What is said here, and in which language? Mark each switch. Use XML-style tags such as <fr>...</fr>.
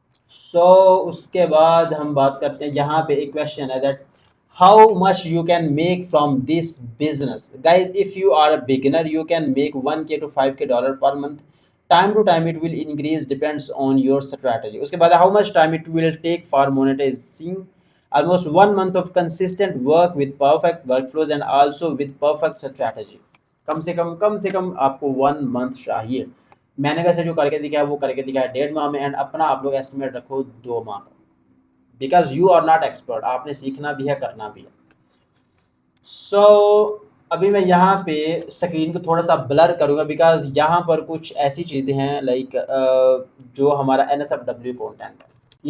<hi>सो उसके बाद हम बात करते हैं, यहाँ पे एक क्वेश्चन है</hi> <en>That how much you can make from this business. Guys if you are a beginner you can make 1K to 5K dollar per month. Time to time it will increase, depends on your strategy.</en> <hi>उसके बाद</hi> <en>How much time it will take for monetizing, almost 1 month of consistent work with perfect workflows and also with perfect strategy।</en> <hi>कम से कम आपको 1 month चाहिए। मैंने वैसे जो करके दिखाया वो करके दिखाया 1.5 माह में, एंड अपना आप लोग एस्टिमेट रखो 2 माह का,</hi> <en>because you are not expert,</en> <hi>आपने सीखना भी है करना भी है। सो अभी मैं यहाँ पे स्क्रीन को थोड़ा सा ब्लर करूँगा बिकॉज यहाँ पर कुछ ऐसी चीज़ें हैं लाइक जो हमारा NSFW कंटेंट है।</hi>